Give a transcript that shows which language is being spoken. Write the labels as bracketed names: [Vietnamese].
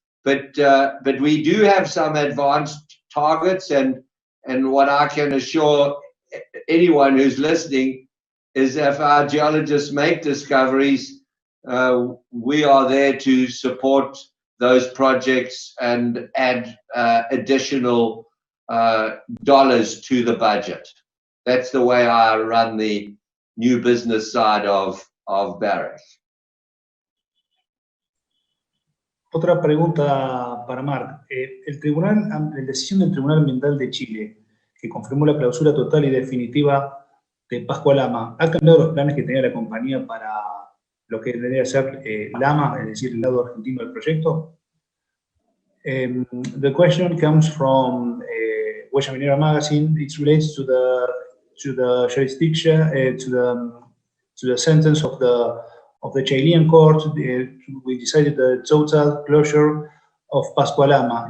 [English] But we do have some advanced targets, and what I can assure anyone who's listening is if our geologists make discoveries, we are there to support those projects and add additional dollars to the budget. That's the way I run the new business side of Barrick. [Spanish] Otra pregunta para Marc. La decisión del Tribunal Ambiental de Chile, que confirmó la clausura total y definitiva Pascua Lama, ¿ha cambiado los planes que tenía la compañía para lo que debería ser Lama, es decir, el lado argentino del proyecto? [English] The question comes from Minera magazine. It relates to the jurisdiction, to the sentence of the Chilean court. We decided the total closure of Pascua Lama.